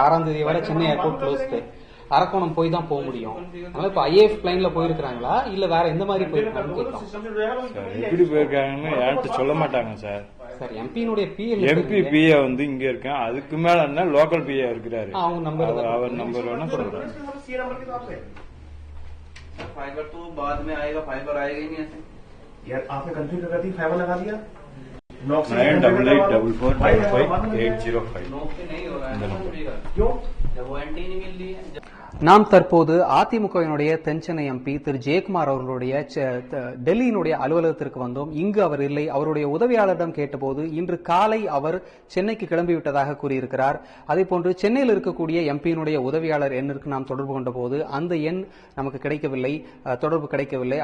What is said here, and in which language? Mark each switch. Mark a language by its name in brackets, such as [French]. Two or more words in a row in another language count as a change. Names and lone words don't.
[Tamil] 6ஆம் தேதி வரை சென்னை [English] airport closed. [Tamil] அரக்கோணம் போய் தான் போக முடியும். அதனால இப்போ IAF பிளைன்ல போயிருக்காங்களா இல்ல வேற எந்த மாதிரி போயிருக்காங்க? எப்படி போயிருக்காங்கன்னு யார்கிட்ட சொல்ல மாட்டாங்க சார். சார் எம்பியினுடைய MP PA இங்க இருக்கேன். அதுக்கு மேல என்ன [English] local PA [Tamil] இருக்கிறாரு. அவங்க நம்பர் அவர் நம்பர் வேணா சொல்றேன். [Hindi] फाइबर तो बाद में आएगा, फाइबर आएगा ही नहीं ऐसे यार. आपने कंफ्यूज कर दी, फाइबर लगा दिया. 9884455805 नोक से नहीं हो रहा है. क्यों? जब वारंटी नहीं मिल रही है. [Tamil] நாம் தற்போது அதிமுகவினுடைய தென்சென்னை எம்பி திரு ஜெயக்குமார் அவர்களுடைய டெல்லியினுடைய அலுவலகத்திற்கு வந்தோம். இங்கு அவர் இல்லை. அவருடைய உதவியாளரிடம் கேட்டபோது இன்று காலை அவர் சென்னைக்கு கிளம்பிவிட்டதாக கூறியிருக்கிறார். அதேபோன்று சென்னையில் இருக்கக்கூடிய எம்பியினுடைய உதவியாளர் எண்ணிற்கு நாம் தொடர்பு கொண்ட போது அந்த எண் நமக்கு கிடைக்கவில்லை, தொடர்பு கிடைக்கவில்லை.